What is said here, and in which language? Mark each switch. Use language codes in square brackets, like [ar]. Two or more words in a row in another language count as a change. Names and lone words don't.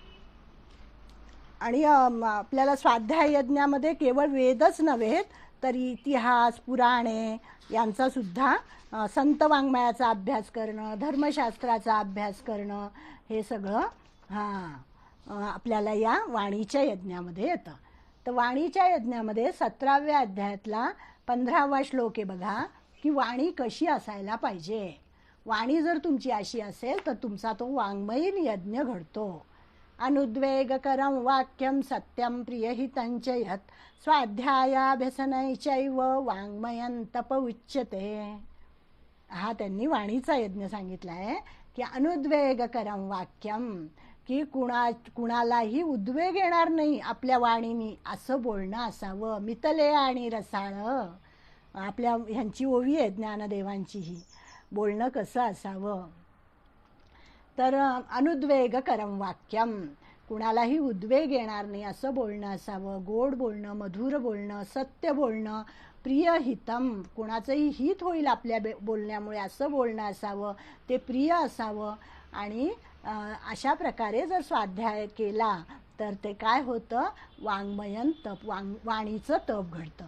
[mr] आणि आपल्याला स्वाध्याय यज्ञामध्ये केवळ वेदच नव्हे तर इतिहास पुराणे यांचा सुद्धा संत वाङ्मयाचा अभ्यास करणं, धर्मशास्त्राचा अभ्यास करणं, हे सगळं आपल्याला या वाणीच्या यज्ञामध्ये येतं. तर वाणीच्या यज्ञामध्ये 17व्या अध्यायातला 15वा श्लोक आहे बघा, की वाणी कशी असायला पाहिजे. वाणी जर तुमची अशी असेल तर तुमचा तो वाङ्मयीन यज्ञ घडतो. [sa] अनुद्वेगकरं वाक्यं सत्यं प्रियहितं च यत् स्वाध्यायाभ्यसनैचैव वाङ्मयं तप उच्यते. [mr] हा त्यांनी वाणीचा यज्ञ सांगितला आहे, की [sa] अनुद्वेगकरं वाक्यं, [mr] की कुणालाही उद्वेग येणार नाही आपल्या वाणीनी असं बोलणं असावं. मितले आणि रसाळ आपल्या ह्यांची ओवी आहे ज्ञानदेवांचीही. बोलणं कसं असावं तर [sa] अनुद्वेगकरं वाक्यं, [mr] कुणालाही उद्वेग येणार नाही असं बोलणं असावं, गोड बोलणं, मधुर बोलणं, सत्य बोलणं, [sa] प्रिय हितम, [mr] कुणाचंही हित होईल आपल्या बोलण्यामुळे असं बोलणं असावं, ते प्रिय असावं. आणि अशा प्रकारे जर स्वाध्याय केला तर ते काय होतं, वाङ्मयन तप, वाणीचं तप घडतं.